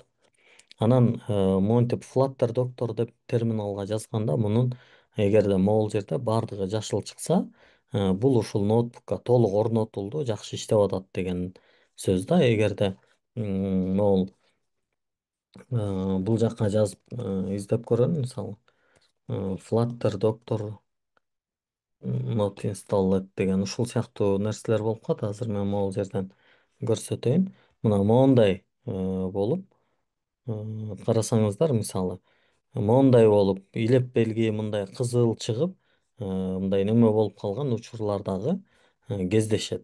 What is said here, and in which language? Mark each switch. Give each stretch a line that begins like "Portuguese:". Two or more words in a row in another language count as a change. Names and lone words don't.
Kyrgyz: Анан монтип Flutter доктор деп терминалга жазганда, мунун эгерде могул жерде баардыгы жашыл чыкса, бул ушул ноутбукка толук орнотулду, жакшы иштеп атат деген сөз да. Эгерде могул бул жакка жазып издеп көрөм, мисалы Flutter доктор
English: not installed
Kyrgyz: деген ушул сыяктуу нерселер болуп калат. Азыр мен могул жерден көрсөтөйүн. Мына моундай болуп карасаңыздар, мисалы моундай болуп илеп белги мындай кызыл чыгып, мындай неме болуп калган учурлар дагы кездешет.